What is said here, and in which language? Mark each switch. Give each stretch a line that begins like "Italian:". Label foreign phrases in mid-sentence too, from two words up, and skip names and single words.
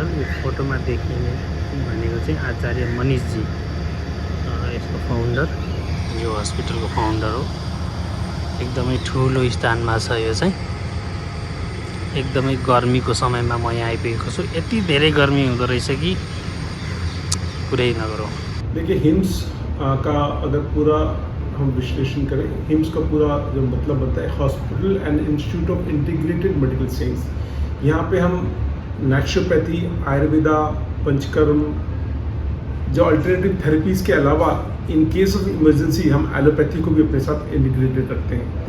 Nepali: यो फोटोमा देखिने भनेको चाहिँ आचार्य मनिषजी, यसको फाउन्डर, यो हस्पिटलको फाउन्डर हो। एकदमै ठुलो स्थानमा छ यो चाहिँ। एकदमै गर्मीको समयमा म यहाँ आइपुगेको छु। यति धेरै गर्मी हुँदो रहेछ कि कुरै नगरौँ।
Hindi: देखिए हिम्स का अगर पूरा हम विश्लेषण करें, हिम्स का पूरा जो मतलब बनता है हॉस्पिटल एंड इंस्टीट्यूट ऑफ इंटीग्रेटेड मेडिकल साइंस। यहाँ पे हम नेचुरोपैथी, आयुर्वेदा, पंचकर्म, जो
English: alternative therapies
Hindi: के अलावा
English: in case of emergency
Hindi: हम एलोपैथी को भी अपने साथ इंटीग्रेटेड रखते हैं।